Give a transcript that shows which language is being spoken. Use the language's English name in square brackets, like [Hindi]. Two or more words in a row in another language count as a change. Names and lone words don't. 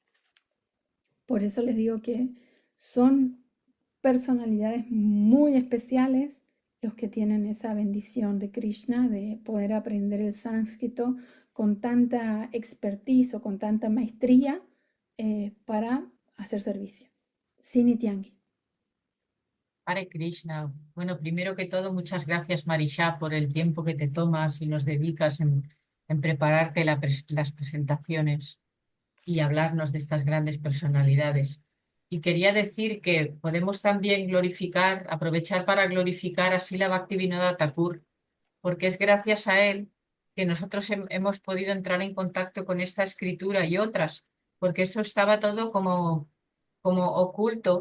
[Spanish] Por eso les digo que son personalidades muy especiales los que tienen esa bendición de Krishna de poder aprender el sánscrito con tanta expertise o con tanta maestría para hacer servicio. Sinitiangi. Hare Krishna. Bueno, primero que todo, muchas gracias, Marisha, por el tiempo que te tomas y nos dedicas en prepararte las presentaciones y hablarnos de estas grandes personalidades. Y quería decir que podemos también aprovechar para glorificar a Srila Bhaktivinoda Thakur, porque es gracias a él que nosotros hemos podido entrar en contacto con esta escritura y otras, porque eso estaba todo como oculto